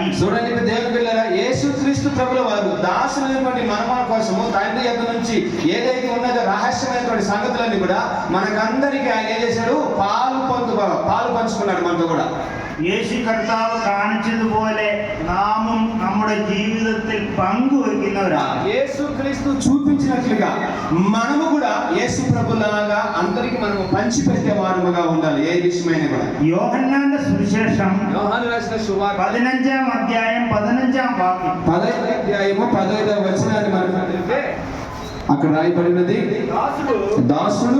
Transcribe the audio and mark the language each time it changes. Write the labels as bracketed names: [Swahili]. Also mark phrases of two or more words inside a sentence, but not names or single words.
[Telugu] చూడండి, దేవుని పిల్లరా, యేసుక్రీస్తు ప్రభుల వారు దాసులైనటువంటి మన కోసము తండ్రి యొద్ద నుంచి ఏదైతే ఉన్నదో రహస్యమైనటువంటి సంగతులన్నీ కూడా మనకందరికీ ఆయన ఏం చేశాడు? పాలు పంచుకున్నాడు మనతో కూడా. [Malayalam] യേശു കർത്താവ് കാണിച്ചതുപോലെ നാമും നമ്മുടെ ജീവിതത്തിൽ പങ്കുവെക്കുന്നവരാണ്. [Telugu] యేసుక్రీస్తు చూపించినట్లుగా మనము కూడా యేసు ప్రభులాగా అందరికి మనము పంచిపెట్టే వారముగా ఉండాలి. ఏ విషయమైనా కూడా. [Malayalam] യോഹന്നാന്റെ സുവിശേഷം [Telugu] యోహాను రాసిన సువార్త 15వ అధ్యాయం 15వ వాక్యం. 15వ అధ్యాయము 15వ వచనాన్ని మనం చదివితే అక్కడ రాయబడినది, దాసుడు